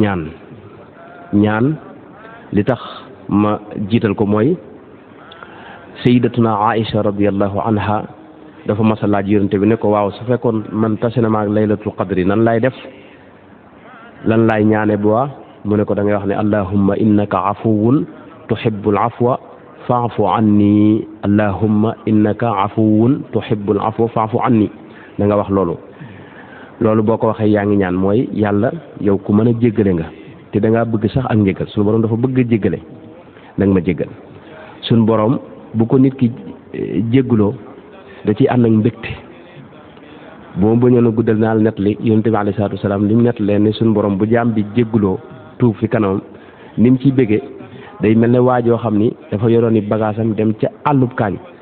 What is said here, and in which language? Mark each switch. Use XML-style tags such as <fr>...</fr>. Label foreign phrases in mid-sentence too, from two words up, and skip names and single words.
<wo>ñaan li tax ma jiital ko mooy sayyidatuna Aïcha</wo> <ar>رضي الله عنها</ar> <wo>dafa mas a laaj yonente bi ne ko waaw su fekkoon man tase na ma ak</wo> <ar>ليلة القدر</ar> <wo>nan laay def lan laay ñaane bu waa mu ne ko da ngay wax ne</wo> <ar>اللهم إنك عفو تحب العفو فاعف عني اللهم إنك عفو تحب العفو فاعف عني</ar> <wo>da nga wax loolu boo ko waxee yaa ngi ñaan mooy yàlla yow ku mën a jéggale nga te da ngaa bëgg sax ak njéggal suñu borom dafa bëgg a jéggale da nga ma jéggal suñu borom bu ko nit ki jéggaloo da ciy ànd ak mbégte boo bañoon a guddal naa la nettali yonent bi</wo> <ar>عليه الصلاة والسلام</ar> <wo>li mu nettalee ne suñu borom bu jaam bi jéggaloo tuub fi kanamam ni mu ciy béggee day mel ne waajoo xam ni dafa yoroon i bagaasam dem ca àllub kaañ</wo>